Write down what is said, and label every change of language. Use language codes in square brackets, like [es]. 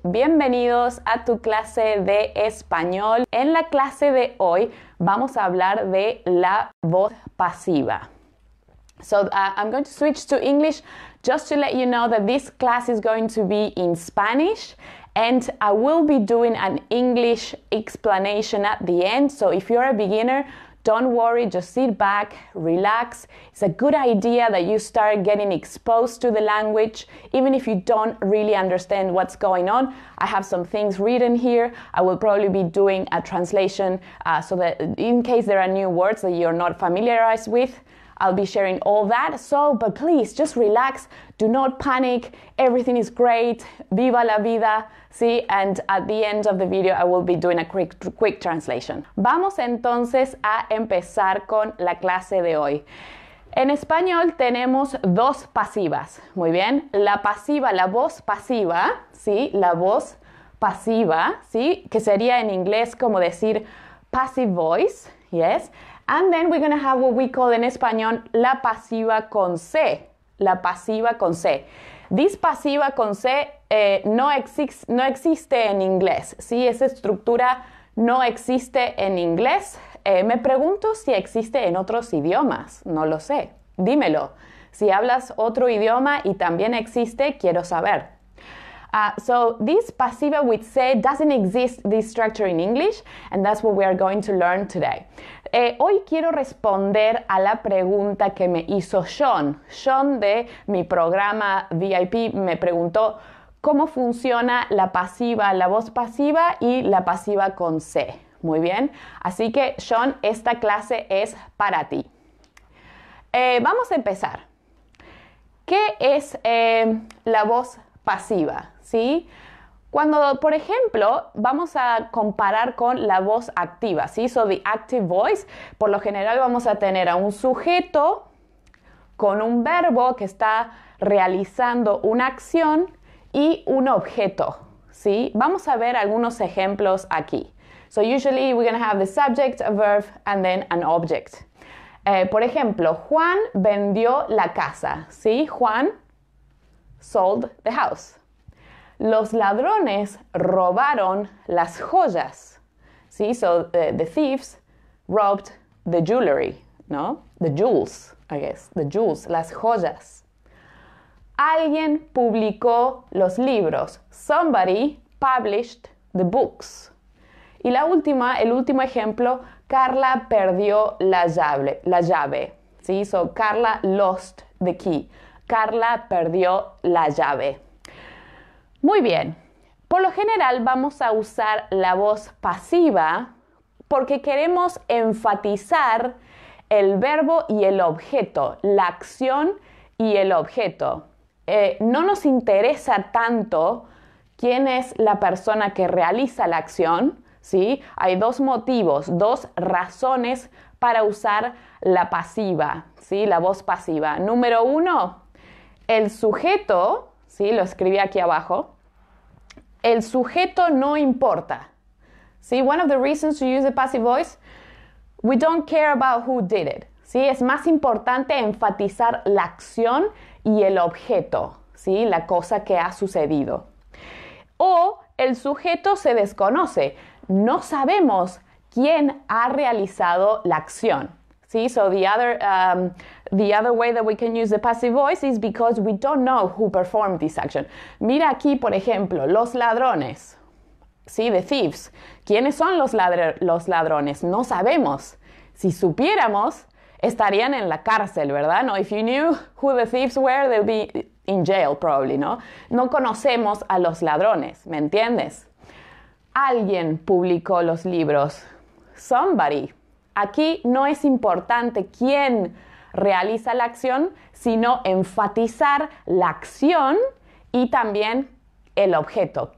[es] Bienvenidos a tu clase de español. En la clase de hoy vamos a hablar de la voz pasiva. [en] So I'm going to switch to English just to let you know that this class is going to be in Spanish and I will be doing an English explanation at the end. So if you're a beginner, don't worry, just sit back, relax. It's a good idea that you start getting exposed to the language, even if you don't really understand what's going on. I have some things written here. I will probably be doing a translation so that in case there are new words that you're not familiarized with, I'll be sharing all that. But please, just relax. Do not panic. Everything is great. [es] Viva la vida. [en] Sí, and at the end of the video, I will be doing a quick translation. [es] Vamos entonces a empezar con la clase de hoy. En español tenemos dos pasivas. Muy bien. La pasiva, la voz pasiva, ¿sí? La voz pasiva, ¿sí? Que sería en inglés como decir [en] passive voice, yes? And then we're going to have what we call [es] en español la pasiva con C. La pasiva con C. [en] This [es] pasiva con C no existe en inglés. ¿Sí? Esa estructura no existe en inglés. Me pregunto si existe en otros idiomas. No lo sé. Dímelo. Si hablas otro idioma y también existe, quiero saber. [en] So this pasiva with C doesn't exist, this structure in English, and that's what we are going to learn today. [es] Hoy quiero responder a la pregunta que me hizo Sean. Sean de mi programa VIP me preguntó cómo funciona la pasiva, la voz pasiva y la pasiva con C. Muy bien. Así que, Sean, esta clase es para ti. Vamos a empezar. ¿Qué es la voz pasiva? ¿Sí? Cuando, por ejemplo, vamos a comparar con la voz activa, ¿sí? [en] So, the active voice, [es] por lo general vamos a tener a un sujeto con un verbo que está realizando una acción y un objeto, ¿sí? Vamos a ver algunos ejemplos aquí. [en] So, usually we're going to have the subject, a verb, and then an object. [es] Por ejemplo, Juan vendió la casa, ¿sí? [en] Juan sold the house. [es] Los ladrones robaron las joyas. [en] ¿Sí? So the thieves robbed the jewelry, ¿no? The jewels, I guess. The jewels, [es] las joyas. Alguien publicó los libros. [en] Somebody published the books. [es] Y el último ejemplo, Carla perdió la llave. ¿Sí? [en] So Carla lost the key. [es] Carla perdió la llave. Muy bien. Por lo general vamos a usar la voz pasiva porque queremos enfatizar el verbo y el objeto, la acción y el objeto. No nos interesa tanto quién es la persona que realiza la acción, ¿sí? Hay dos motivos, dos razones para usar la pasiva, ¿sí? La voz pasiva. Número uno, el sujeto, ¿sí? Lo escribí aquí abajo. El sujeto no importa. ¿Sí? [en] One of the reasons to use the passive voice, we don't care about who did it. [es] ¿Sí? Es más importante enfatizar la acción y el objeto, ¿sí? La cosa que ha sucedido. O el sujeto se desconoce. No sabemos quién ha realizado la acción. ¿Sí? [en] So the other way that we can use the passive voice is because we don't know who performed this action. [es] Mira aquí, por ejemplo, los ladrones. ¿Sí? [en] The thieves. [es] ¿Quiénes son los ladrones? No sabemos. Si supiéramos, estarían en la cárcel, ¿verdad? [en] No, if you knew who the thieves were, they'll be in jail probably, ¿no? [es] No conocemos a los ladrones, ¿me entiendes? Alguien publicó los libros. [en] Somebody. [es] Aquí no es importante quién realiza la acción, sino enfatizar la acción y también el objeto.